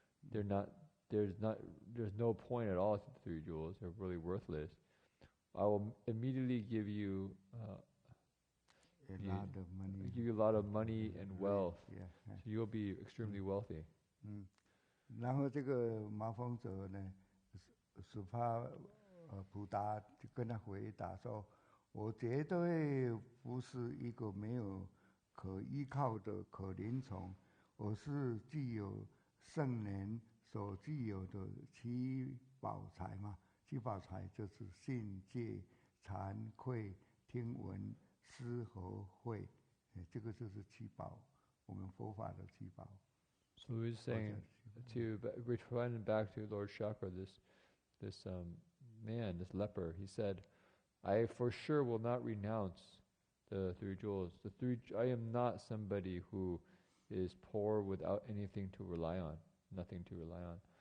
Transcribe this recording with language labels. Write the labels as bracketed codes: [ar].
[en] There's no point at all to the 3 jewels. They're really worthless. I will immediately give you a lot of money. Give you a lot of money and wealth. So you'll be extremely wealthy." [zh] 然后这个麻风者呢，苏帕普达就跟他回答说：“我绝对不是一个没有可依靠的可怜虫，我是具有圣人所具有的7宝财嘛。 7宝财就是信、戒、惭愧、听闻、思和慧，这个就是7宝，我们佛法的7宝。” [en] So he's saying to return back to Lord Chakra, this man, this leper. He said, "I for sure will not renounce the 3 jewels. I am not somebody who is poor without anything to rely on, nothing to rely on.